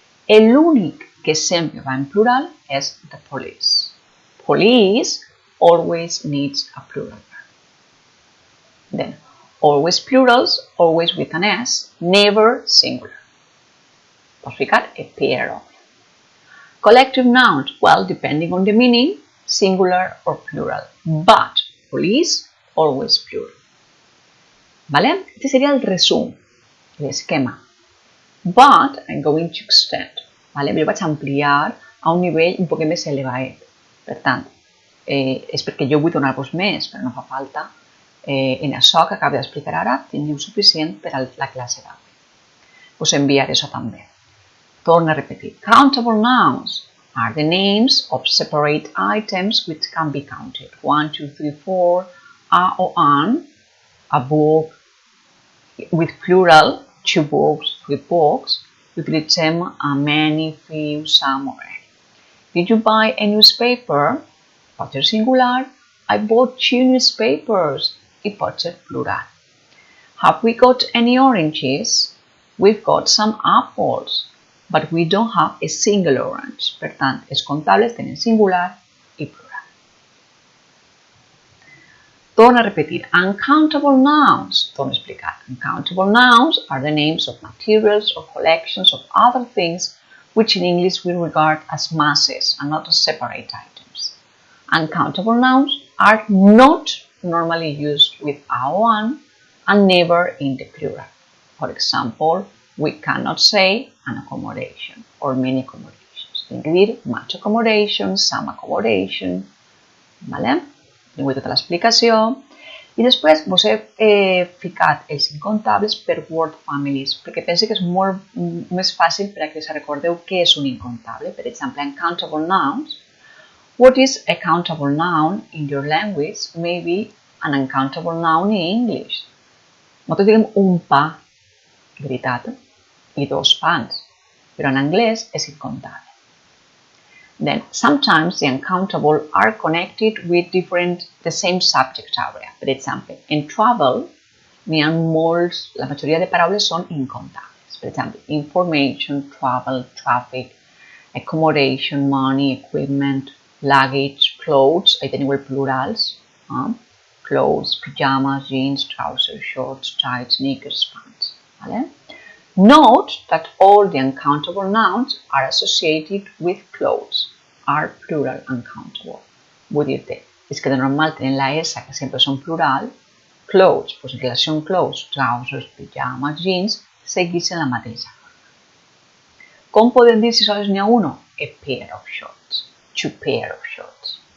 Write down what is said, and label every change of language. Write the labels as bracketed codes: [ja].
[ca] L'únic que sempre va en plural és [en] the police. Police always needs a plural verb. Then, always plurals, always with an S, never singular. [ca] Pots ficar [en] a pair of. Collective nouns, well, depending on the meaning, singular or plural. But, police, always plural. ¿Vale? [es] Este sería el resum, el esquema. [en] But, I'm going to extend. ¿Vale? [ca] Jo vaig ampliar a un nivell un poc més elevat. Per tant, és perquè jo vull donar-vos més, però no fa falta. En això que acabo d'explicar ara teniu suficient per a la classe d'avui. Us enviaré això també. Torno a repetir. [en] Countable nouns are the names of separate items which can be counted. 1, 2, 3, 4, a o an, a book, with plural, 2 books, 3 books. [ca] Utilitzem [en] a many, few, some or any. Did you buy a newspaper? [ca] Pot ser singular. [en] I bought 2 newspapers. [ca] I pot ser plural. [en] Have we got any oranges? We've got some apples, but we don't have a single orange. [ca] Per tant, els comptables tenen singular i plural. Torna a repetir. [en] Uncountable nouns. [ca] Torna a explicar. [en] Uncountable nouns are the names of materials or collections of other things which in English we regard as masses and not as separate items. Uncountable nouns are not normally used with one and never in the plural. For example, we cannot say an accommodation or many accommodations. [ca] Tenim que dir [en] much accommodation, some accommodation, [ca] ¿vale? Tinc tota l'explicació. I després vos he ficat els incomptables per word families, perquè penso que és molt més fàcil per a que us recordeu què és un incomptable. Per exemple, [en] uncountable nouns. What is a countable noun in your language may be an uncountable noun in English. [ca] Nosaltres diguem un pa, veritat, i 2 pans, però en anglès és incomptable. [en] Then, sometimes the uncountable are connected with the same subject area. [ca] Per exemple, en travel, la majoria de paraules són incomptables. Per exemple, [en] information, travel, traffic, accommodation, money, equipment, luggage, clothes, [ca] ahí teniu el plurals, [en] clothes, pajamas, jeans, trousers, shorts, tights, sneakers, pants. ¿Vale? Note that all the uncountable nouns are associated with clothes, are plural uncountable. [ca] Vull dir-te, és que de normal tenen la S, que sempre són plural, clothes, doncs en relació amb clothes, trousers, pajamas, jeans, segueixen la mateixa. Com podem dir si sols n'hi ha uno? [en] A pair of shorts, 2 pair of shorts.